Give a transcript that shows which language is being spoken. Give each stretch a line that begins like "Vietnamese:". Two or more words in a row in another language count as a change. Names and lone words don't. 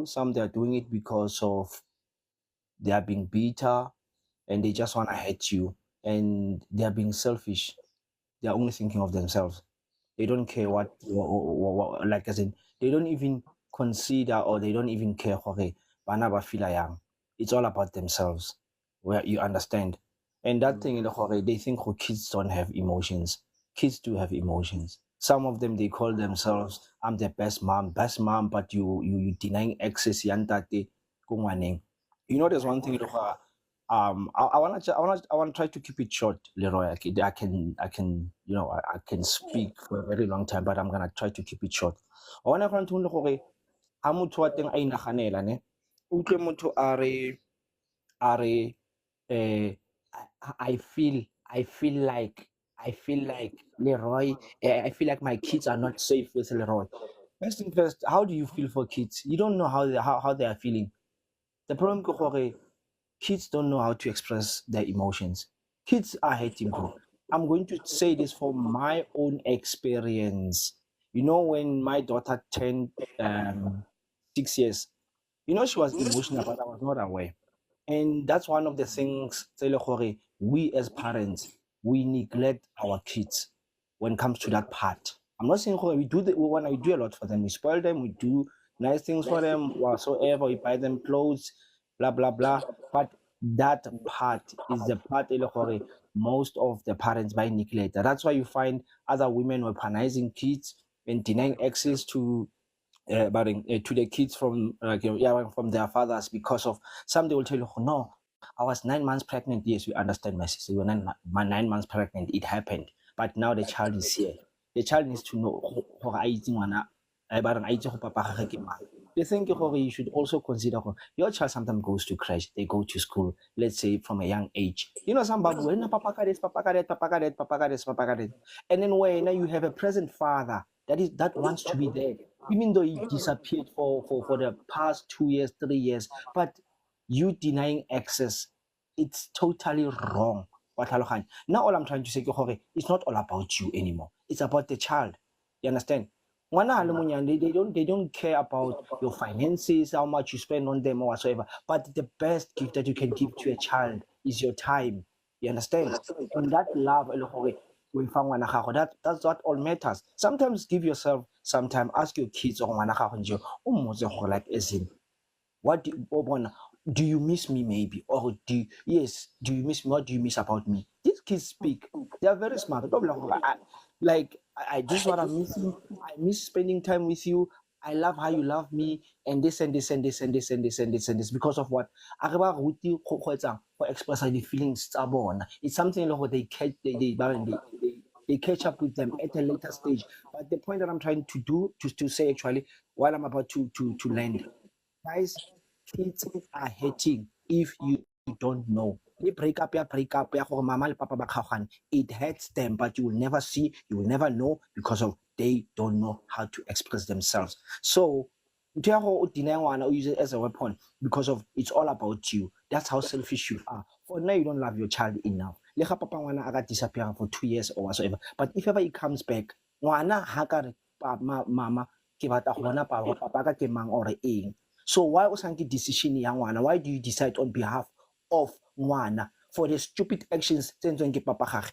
English: Some they are doing it because of they are being bitter and they just want to hurt you. And they are being selfish. They are only thinking of themselves. They don't care what like as in they don't even consider or they don't even care
Tswana: bana ba
English: feel young. It's all about themselves. Where you understand. And that thing in the they think kids don't have emotions. Kids do have emotions. Some of them they call themselves, I'm the best mom, but you denying access
Tswana: yantate kungwaneng.
English: You know, there's one thing. I wanna try to keep it short, Leroy. I can I can speak for a very long time, but I'm gonna try to keep it short. I wanna go to
Tswana: gore ha motho wa teng a inaganela ne. O utlwe motho are
English: I feel like
Tswana: Leroy.
English: I feel like my kids are not safe with Leroy. First thing first, how do you feel for kids? You don't know how they are feeling. The problem
Tswana: ke gore
English: kids don't know how to express their emotions. Kids are hating, bro. I'm going to say this from my own experience. You know, when my daughter turned 6 years, she was emotional, but I was not aware. And that's one of the things
Tswana: tse le gore
English: we as parents we neglect our kids when it comes to that part. I'm not saying we do a lot for them. We spoil them, we do nice things for them, whatsoever, we buy them clothes, blah blah blah. But that part is the part
Tswana: e le gore
English: most of the parents by neglect. That's why you find other women weaponizing kids and denying access to the kids from from their fathers because of some. They will tell you, "Oh, no, I was 9 months pregnant." Yes, we understand, my sister. You were 9 months pregnant. It happened, but now the child is here. The child needs to know
Tswana: gore a itse ngwana, ba reng a itse go papa gagwe ke mang.
English: The thing is, you should also consider your child sometimes goes to crash. They go to school, let's say from a young age. Some babu,
Tswana: papa ka this, papa ka that, papa ka that, papa ka this, papa ka that.
English: And then when you have a present father that wants to be there, even though he disappeared for the past 2 years, 3 years, but you denying access, it's totally wrong. Now all I'm trying to say
Tswana: ke gore
English: it's not all about you anymore. It's about the child. You understand?
Tswana: Ngwana a le monyane,
English: they don't care about your finances, how much you spend on them or whatsoever. But the best gift that you can give to a child is your time. You understand? And that love, that's what all matters. Sometimes give yourself some time. Ask your kids or like as in, do you miss me maybe? Or yes, do you miss me? What do you miss about me? These kids speak. They are very smart. Don't be this is what I'm missing. I miss spending time with you. I love how you love me, and this and this and this and this and this and this and this because of what? For expressing the feelings
Tswana: tsa bona.
English: It's something like they catch they catch up with them at a later stage. But the point that I'm trying to do to say actually while I'm about to land, guys, kids are hating if you don't know. They break up,
Tswana: ya gore mama le papa ba kgaogane.
English: It hurts them, but you will never see, you will never know because of they don't know how to express themselves. So,
Tswana: ntho ya gore o
English: deny ngwana, o use it as a weapon because of it's all about you. That's how selfish you are. For now, you don't love your child enough.
Tswana: Le ga papa ngwana a ka
English: disappear for 2 years or whatsoever. But if ever he comes back,
Tswana: ngwana ha ka re mama ke batla go bona papa ka ke mang or eng.
English: So why
Tswana: o sanke decision ya ngwana?
English: Why do you decide on behalf of ngwana for the stupid actions
Tswana: tse entsweng ke papa gagwe?